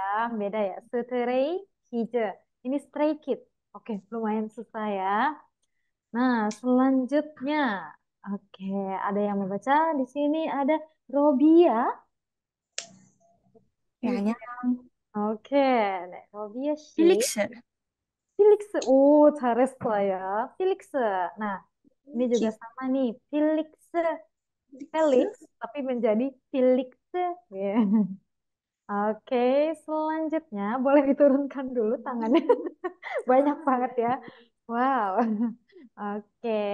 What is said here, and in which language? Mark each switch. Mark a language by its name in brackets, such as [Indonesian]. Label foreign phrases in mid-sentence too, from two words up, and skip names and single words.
[Indonesian] Beda ya. Stray Kids. Ini Stray Kids. Oke, lumayan susah ya. Nah, selanjutnya. Oke, ada yang membaca. Di sini ada Robia. Kayaknya Oke, [Korean] 네, 로비아 씨. 필릭스. 필릭스. 오, 잘했어요. 필릭스. [Indonesian] Nah, ini juga sama nih. Felix. Felix, tapi menjadi Felix. Ya. Oke, selanjutnya boleh diturunkan dulu tangannya. Banyak banget ya. Wow. Oke.